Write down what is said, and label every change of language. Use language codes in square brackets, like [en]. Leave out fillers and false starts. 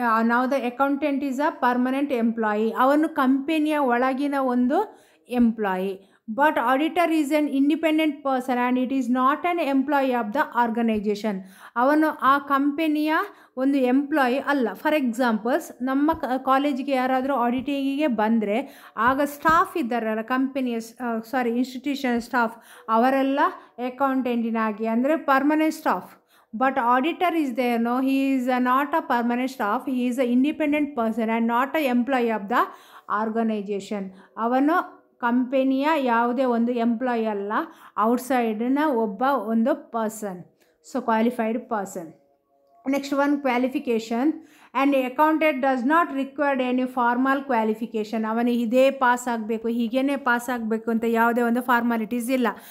[en] Now the accountant is a permanent employee. [kn] ಅವನು ಕಂಪನಿಯ ಒಳಗಿನ ಒಂದು employee. [en] But auditor is an independent person and it is not an employee of the organisation. [kn] ಅವನು ಆ ಕಂಪನಿಯ ಒಂದು ಎಂಪ್ಲಾಯಿ ಅಲ್ಲ. ಫಾರ್ ಎಕ್ಸಾಂಪಲ್ಸ್, ನಮ್ಮ ಕಾಲೇಜಿಗೆ ಯಾರಾದರೂ ಆಡಿಟಿಂಗಿಗೆ ಬಂದರೆ ಆಗ ಸ್ಟಾಫ್ ಇದ್ದಾರಲ್ಲ, ಕಂಪನಿಯ ಇನ್ಸ್ಟಿಟ್ಯೂಷನ್ ಸ್ಟಾಫ್, ಅವರೆಲ್ಲ ಅಕೌಂಟೆಂಟಿನಾಗಿ ಅಂದರೆ permanent staff. [en] But auditor is there, no, he is not a permanent staff, he is an independent person and not a employee of the organization. [kn] ಅವನು ಕಂಪನಿಯ ಯಾವುದೇ ಒಂದು ಎಂಪ್ಲಾಯಿ ಅಲ್ಲ, ಔಟ್ಸೈಡ್ನ ಒಬ್ಬ ಒಂದು person, [en] So qualified person. Next one, qualification. And accountant does not require any formal qualification. [kn] ಅವನು ಇದೇ pass ಆಗಬೇಕು, ಹೀಗೇ ಪಾಸ್ ಆಗಬೇಕು ಅಂತ ಯಾವುದೇ ಒಂದು ಫಾರ್ಮಾಲಿಟೀಸ್ ಇಲ್ಲ.